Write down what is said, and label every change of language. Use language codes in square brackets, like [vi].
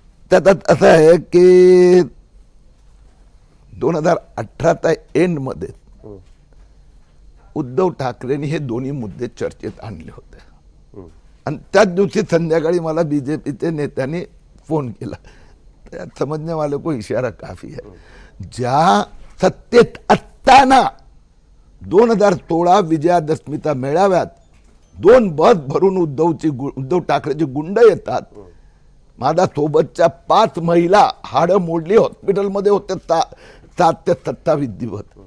[mr] त्यात असं आहे की 2018च्या एंड मध्ये उद्धव ठाकरेंनी हे दोन्ही मुद्दे चर्चेत आणले होते आणि त्याच दिवशी संध्याकाळी मला बीजेपीचे नेत्यांनी फोन केला. त्यात [hi] समजने वाले को इशारा काफी है. [mr] ज्या सत्तेत असताना 2016 विजयादशमीच्या मेळाव्यात 2 बस भरून उद्धव ठाकरेची गुंड येतात, माझ्या सोबतच्या 5 महिला हाडं मोडली हॉस्पिटलमध्ये होते 7 ते 27 दिवस.